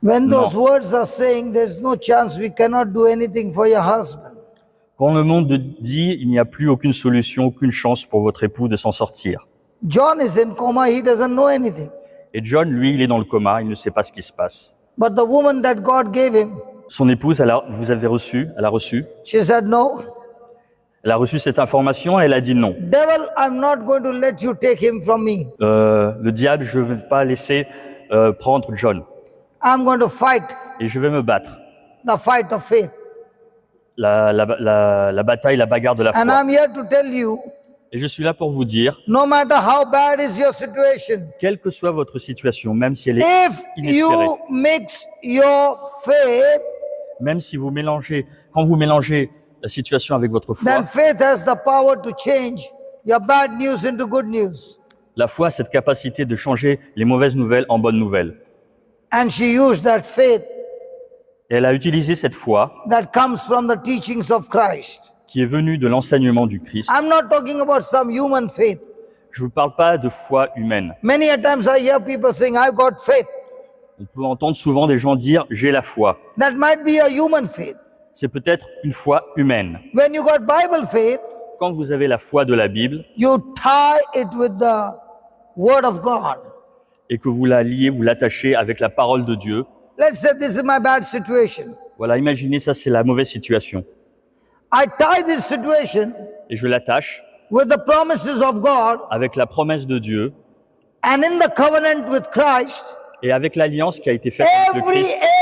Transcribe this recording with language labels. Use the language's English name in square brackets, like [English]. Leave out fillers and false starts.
[English] When [French] Non. [English] those words are saying there's no chance, we cannot do anything for your husband. [French] Quand le monde dit il n'y a plus aucune solution, aucune chance pour votre époux de s'en sortir. [English] John is in coma, he doesn't know anything. [French] Et John, lui, il est dans le coma, il ne sait pas ce qui se passe. [English] But the woman that God gave him, [French] Son épouse, elle a reçu [English] she said, no, [French] cette information et elle a dit non. [English] devil, I'm not going to let you take him from me. [French] Le diable, je ne vais pas laisser prendre John. [English] I'm going to fight [French] Et je vais me battre. [English] the fight of faith. [French] La bataille, la bagarre de la [English] And [French] foi. [English] I'm here to tell you, [French] Et je suis là pour vous dire, [English] no matter how bad is your situation, [French] quelle que soit votre situation, même si elle est [English] if [French] inespérée, [English] you mix your faith, [French] même si quand vous mélangez la situation avec votre foi, [English] then faith has the power to change your bad news into good news. [French] La foi a cette capacité de changer les mauvaises nouvelles en bonnes nouvelles. [English] And she used that faith [French] Et elle a utilisé cette foi [English] that comes from the teachings of Christ. [French] qui est venue de l'enseignement du Christ. [English] I'm not talking about some human faith. [French] Je ne vous parle pas de foi humaine. [English] Many a times I hear people saying, I've got faith. [French] On peut entendre souvent des gens dire « j'ai la foi ». [English] That might be a human faith. [French] C'est peut-être une foi humaine. [English] When you got Bible faith, [French] Quand vous avez la foi de la Bible [English] you tie it with the Word of God. [French] et que vous la liez, vous l'attachez avec la parole de Dieu, [English] Let's say this is my bad situation. [French] voilà, imaginez ça, c'est la mauvaise situation. [English] I tie this situation [French] Et je l'attache [English] with the promises of God [French] avec la promesse de Dieu [English] and in the covenant with Christ. [French] et avec l'alliance qui a été faite avec le Christ.